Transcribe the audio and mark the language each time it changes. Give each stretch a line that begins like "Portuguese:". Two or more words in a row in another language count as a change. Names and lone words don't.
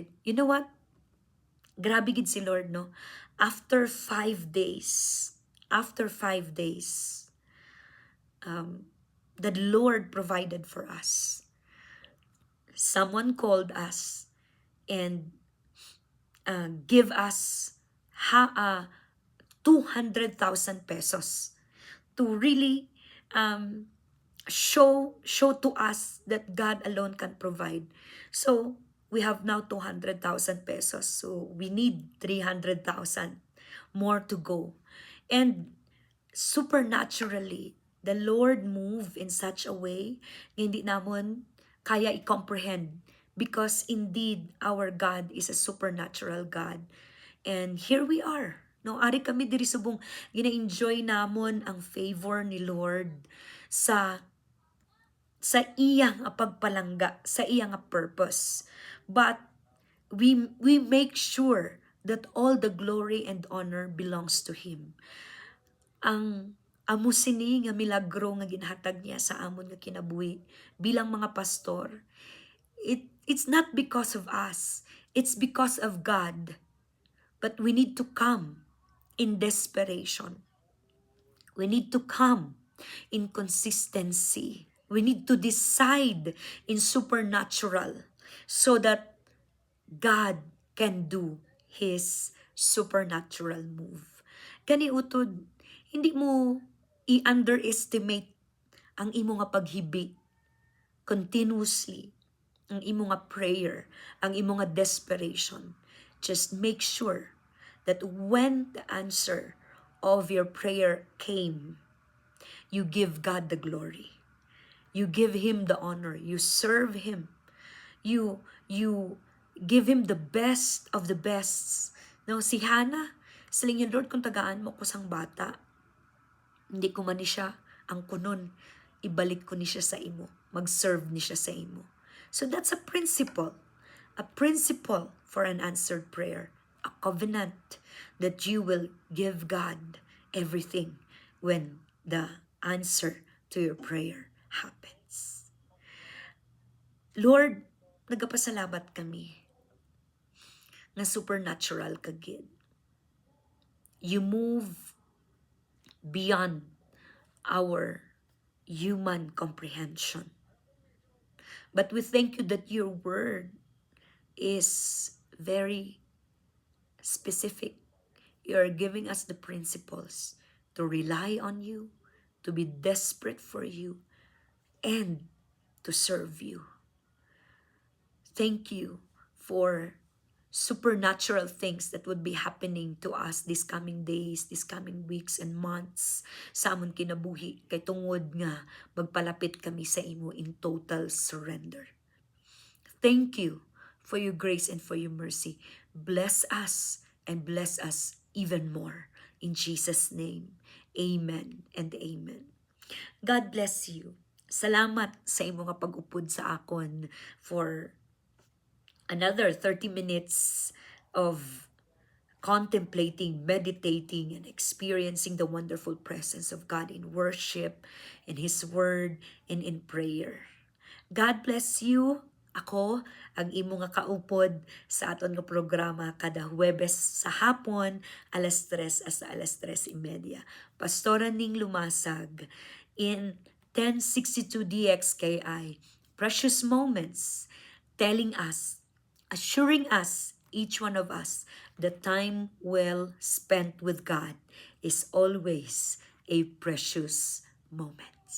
English: You know what?
Hiligaynon: Grabe gid si Lord, no?
English: After 5 days, the Lord provided for us. Someone called us and give us 200,000 pesos to really show to us that God alone can provide. So we have now 200,000 pesos. So we need 300,000 more to go. And supernaturally, the Lord moved in such a way
Hiligaynon: na hindi namon kaya i-comprehend,
English: because indeed our God is a supernatural God. And here we are.
Hiligaynon: No, ari kami diri subong gina-enjoy namon ang favor ni Lord sa iyang pagpalangga, sa iyang purpose.
English: But we make sure that all the glory and honor belongs to Him.
Hiligaynon: Ang amo sini nga milagro nga ginhatag niya sa amon nga kinabuhi bilang mga pastor,
English: it's not because of us, it's because of God. But we need to come in desperation. We need to come in consistency. We need to decide in supernatural so that God can do His supernatural move.
Hiligaynon: Kani utod, hindi mo i-underestimate ang imo nga paghibi continuously, ang imo nga prayer, ang imo nga desperation.
English: Just make sure that when the answer of your prayer came, you give God the glory. You give Him the honor. You serve Him. You give Him the best of the bests.
Hiligaynon: No, si Hannah, siling yun, Lord, kung tagaan mo ko sang bata, hindi ko man ni siya ang kunon, ibalik ko ni siya sa imo. Mag-serve ni siya sa imo.
English: So that's a principle for an answered prayer, a covenant that you will give God everything when the answer to your prayer happen. minutes. Lord,
Hiligaynon: nagapasalamat kami na supernatural ka gid.
English: You move beyond our human comprehension. But we thank you that your word is very specific. You are giving us the principles to rely on you, to be desperate for you, and to serve you. Thank you for supernatural things that would be happening to us these coming days, these coming weeks and months
Hiligaynon: sa amon kinabuhi kay tungod nga magpalapit kami sa imo
English: in total surrender. Thank you for your grace and for your mercy. Bless us and bless us even more. In Jesus' name, amen and amen. God bless you.
Hiligaynon: Salamat sa imo nga pag-upod sa akon
English: for another 30 minutes of contemplating, meditating, and experiencing the wonderful presence of God in worship, in His Word, and in prayer. God bless you.
Hiligaynon: Ako, ang imo nga kaupod sa aton nga programa kada Huwebes sa hapon, alas 3 hasta alas 3:30.
English: Pastora Ning Lumasag in 1062 DXKI. Precious moments telling us, assuring us, each one of us, the time well spent with God is always a precious moment.